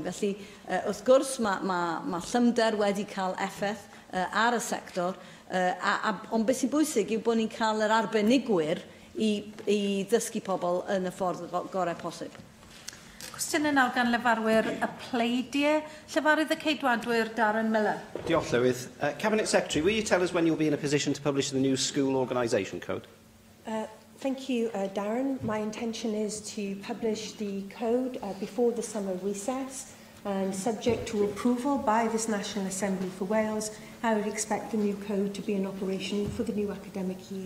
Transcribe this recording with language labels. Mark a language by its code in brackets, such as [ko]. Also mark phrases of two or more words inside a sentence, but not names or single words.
[cy] Felly, wrth gwrs, mae llymder wedi cael effaith ar y sector, ond beth sy'n bwysig yw bod ni'n cael yr arbenigwyr i ddysgu pobl yn y ffordd gorau posib. Cwestiwn yn awr gan lefarwyr y Pleidiau. Llefarydd y Ceidwadwyr Darren Miller. Diolch, Llywydd. [en] Cabinet Secretary, will you tell us when you'll be in a position to publish the new school organisation code? Thank you, Darren. My intention is to publish the code before the summer recess, and subject to approval by this National Assembly for Wales, I would expect the new code to be in operation for the new academic year.